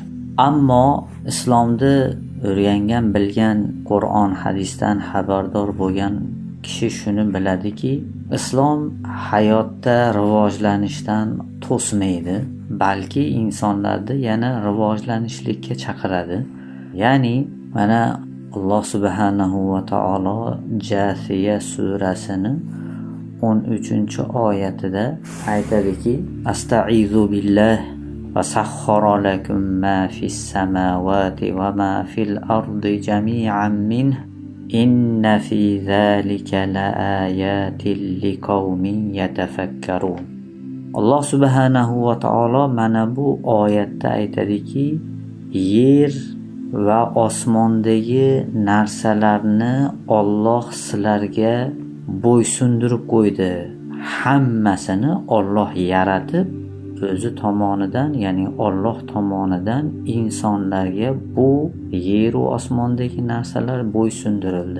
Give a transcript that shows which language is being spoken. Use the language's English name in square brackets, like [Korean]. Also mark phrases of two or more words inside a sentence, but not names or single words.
[Uzbek] Ammo islomni o'rgangan, bilgan, Qur'on, hadisdan xabardor bo'lgan kishi shuni biladiki, islom hayotda rivojlanishdan to'smaydi, balki insonlarni yana rivojlanishlikka chaqiradi. Ya'ni mana Alloh subhanahu va taolo Jasiya surasini 13-oyatida aytadiki: [Arabic] أستعيذ بالله وسخر لكم ما في السماوات وما في الأرض جميعا منه إن في ذلك لآيات لقوم يتفكرون. [Uzbek] Alloh [Arabic] سبحانه وتعالى [Uzbek] mana bu oyatda aytadiki, yer va osmondagi narsalarni Alloh sizlarga bo'ysundirib qo'ydi. Hammasini Alloh yaratib o'zi tomonidan, ya'ni Alloh tomonidan insonlarga bu yer va osmondagi narsalar bo'ysundirildi.